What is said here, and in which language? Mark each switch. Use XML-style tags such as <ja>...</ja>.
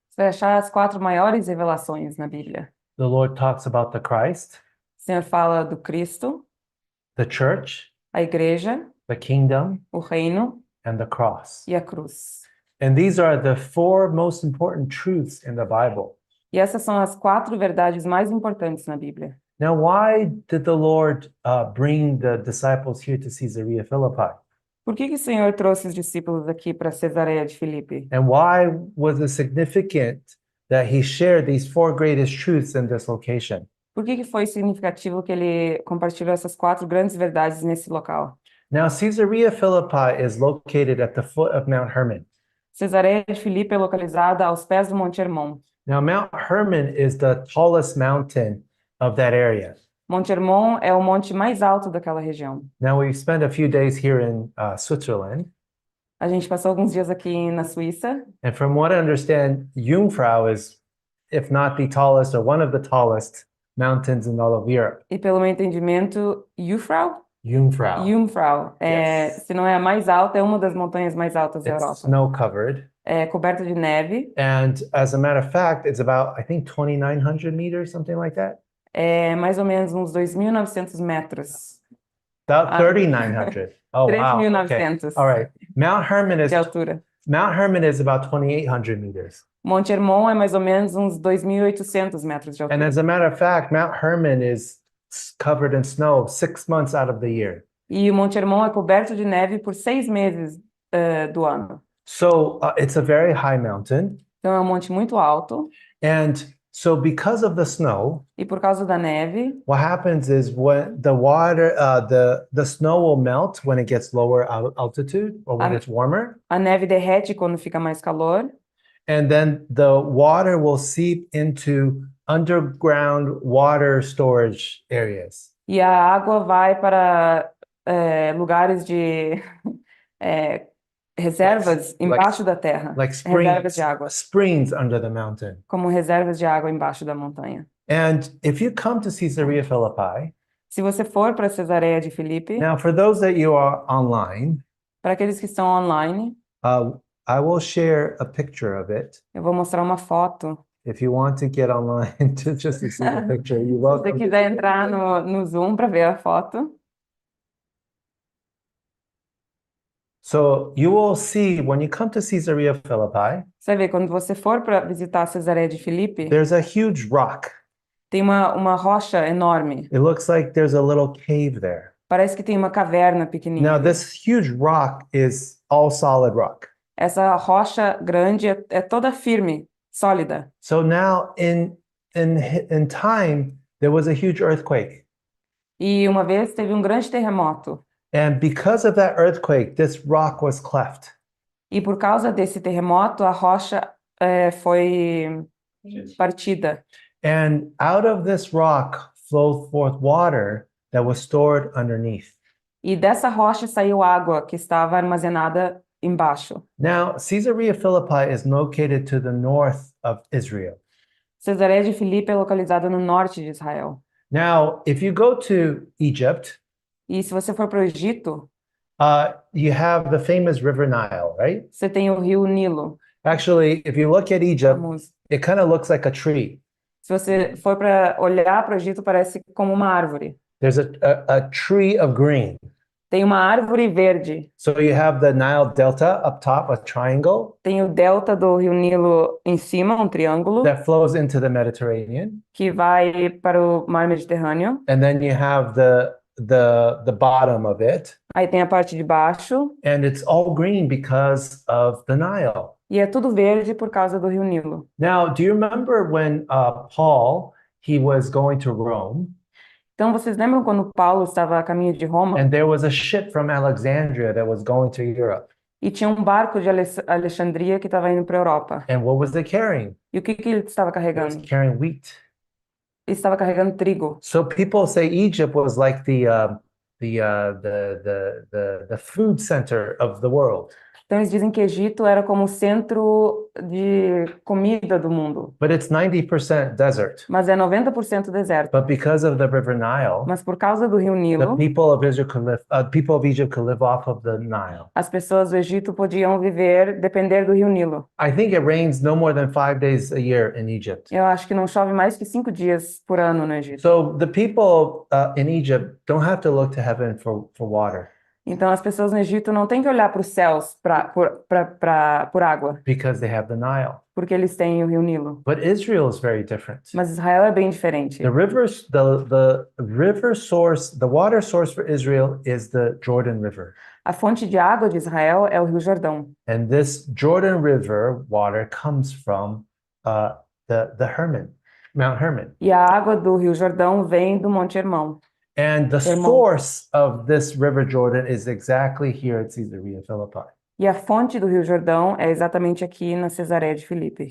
<pt>Você vai achar as 4 maiores revelações na Bíblia.</pt> <en>The Lord talks about the Christ,</en> <pt>O Senhor fala do Cristo,</pt> <en>the church,</en> <pt>a igreja,</pt> <en>the kingdom,</en> <pt>o reino</pt> <en>and the cross.</en> <pt>e a cruz.</pt> <en>And these are the 4 most important truths in the Bible.</en> <pt>E essas são as 4 verdades mais importantes na Bíblia.</pt> <en>Now, why did the Lord bring the disciples here to Caesarea Philippi?</en> <pt>Por que o Senhor trouxe os discípulos aqui para Cesareia de Filipe?</pt> <en>And why was it significant that he shared these 4 greatest truths in this location?</en> <pt>Por que foi significativo que ele compartilhou essas 4 grandes verdades nesse local?</pt> <en>Now, Caesarea Philippi is located at the foot of Mount Hermon.</en> <pt>Cesareia de Filipe é localizada aos pés do Monte Hermon.</pt> <en>Now, Mount Hermon is the tallest mountain of that area.</en> <pt>Monte Hermon é o monte mais alto daquela região.</pt> <en>Now, we spent a few days here in Switzerland,</en> <pt>A gente passou alguns dias aqui na Suíça</pt> <en>and from what I understand, Jungfrau is, if not the tallest, or one of the tallest mountains in all of Europe.</en> <pt>e, pelo meu entendimento, Jungfrau. Jungfrau,</pt> <en>Yes.</en> <pt>se não é a mais alta, é uma das montanhas mais altas da</pt> <en>It's</en> <pt>Europa.</pt> <en>snow-covered.</en> <pt>É coberta de neve,</pt> <en>And as a matter of fact, it's about, I think, 2,900 meters, something like that.</en> <pt>é mais ou menos uns 2.900 metros,</pt> <en>About 3,900. Oh, wow. Okay.</en> <pt>3.900</pt> <en>All right. Mount Hermon</en> <pt>de altura.</pt> <en>is about 2,800 meters.</en> <pt>Monte Hermon é mais ou menos uns 2.800 metros de</pt> <en>And</en> <pt>altura.</pt> <en>as a matter of fact, Mount Hermon is covered in snow 6 months out of the year.</en> <pt>E o Monte Hermon é coberto de neve por 6 meses do ano.</pt> <en>So it's a very high mountain.</en> <pt>Então é um monte muito alto.</pt> <en>And so because of the snow,</en> <pt>E por causa da neve,</pt> <en>what happens is when the water, the snow will melt when it gets lower altitude or when it's warmer.</en> <pt>a neve derrete quando fica mais calor.</pt> <en>And then the water will seep into underground water storage areas.</en> <pt>E a água vai para lugares de reservas embaixo da terra.</pt> <en>Like</en> <pt>Reservas de água.</pt> <en>springs under the mountain.</en> <pt>Como reservas de água embaixo da montanha.</pt> <en>And if you come to Caesarea Philippi,</en> <pt>Se você for para Cesareia de Filipe,</pt> <en>now for those that you are online,</en> <pt>para aqueles que estão online,</pt> <en>I will share a picture of it.</en> <pt>eu vou mostrar uma foto.</pt> <en>If you want to get online to just to see the picture, you're</en> <pt>Se você</pt> <en>welcome.</en> <pt>quiser entrar no Zoom para ver a foto.</pt> <en>So you will see when you come to Caesarea Philippi,</en> <pt>Você vê, quando você for para visitar Cesareia de Filipe,</pt> <en>there's a huge rock.</en> <pt>tem uma rocha enorme.</pt> <en>It looks like there's a little cave there.</en> <pt>Parece que tem uma caverna pequenininha</pt> <en>Now,</en> <pt>ali.</pt> <en>this huge rock is all solid rock.</en> <pt>Essa rocha grande é toda firme, sólida.</pt> <en>So now in time, there was a huge earthquake.</en> <pt>E uma vez teve um grande terremoto.</pt> <en>And because of that earthquake, this rock was cleft.</en> <pt>E por causa desse terremoto, a rocha foi partida.</pt> <en>And out of this rock flowed forth water that was stored underneath.</en> <pt>E dessa rocha saiu água que estava armazenada embaixo.</pt> <en>Now, Caesarea Philippi is located to the north of Israel.</en> <pt>Cesareia de Filipe é localizada no norte de Israel.</pt> <en>Now, if you go to Egypt,</en> <pt>E se você for para o Egito,</pt> <en>you have the famous River Nile, right?</en> <pt>você tem o rio Nilo,</pt> <en>Actually, if you look at Egypt,</en> <pt>famoso.</pt> <en>it kind of looks like a tree.</en> <pt>Se você for para olhar para o Egito, parece como uma árvore.</pt> <en>There's a tree of green.</en> <pt>Tem uma árvore verde.</pt> <en>So you have the Nile Delta up top, a triangle</en> <pt>Tem o delta do rio Nilo em cima, um triângulo,</pt> <en>that flows into the Mediterranean.</en> <pt>que vai para o mar Mediterrâneo.</pt> <en>And then you have the bottom of it.</en> <pt>Aí tem a parte de baixo,</pt> <en>And it's all green because of the Nile.</en> <pt>e é tudo verde por causa do rio Nilo.</pt> <en>Now, do you remember when Paul, he was going to Rome,</en> <pt>Então, vocês lembram quando Paulo estava a caminho de Roma</pt> <en>and there was a ship from Alexandria that was going to Europe?</en> <pt>e tinha um barco de Alexandria que estava indo para a Europa?</pt> <en>And what was it carrying?</en> <pt>E o que ele estava</pt> <en>It was</en> <pt>carregando?</pt> <en>carrying wheat.</en> <pt>Ele estava carregando trigo.</pt> <en>So people say Egypt was like the food center of the world.</en> <pt>Então, eles dizem que Egito era como o centro de comida do mundo,</pt> <en>But it's 90% desert.</en> <pt>mas é 90% deserto.</pt> <en>But because of the River Nile,</en> <pt>Mas por causa do rio</pt> <en>the</en> <pt>Nilo,</pt> <en>people of Israel could live, people of Egypt could live off of the Nile.</en> <pt>as pessoas do Egito podiam depender do rio Nilo.</pt> <en>I think it rains no more than 5 days a year in Egypt.</en> <pt>Eu acho que não chove mais que 5 dias por ano no Egito.</pt> <en>So the people in Egypt don't have to look to heaven for water</en> <pt>Então, as pessoas no Egito não têm que olhar para os céus por água,</pt> <en>because they have the Nile.</en> <pt>porque eles têm o rio Nilo.</pt> <en>But Israel is very different.</en> <pt>Mas Israel é bem diferente.</pt> <en>The rivers, the river source, the water source for Israel is the Jordan River.</en> <pt>A fonte de água de Israel é o Rio Jordão.</pt> <en>And this Jordan River water comes from the Hermon, Mount Hermon.</en> <pt>E a água do Rio Jordão vem do Monte Hermon.</pt> <en>And the</en> <pt>Hermon.</pt> <en>source of this River Jordan is exactly here at Caesarea Philippi.</en> <pt>E a fonte do Rio Jordão é exatamente aqui na Cesareia de Filipe.</pt>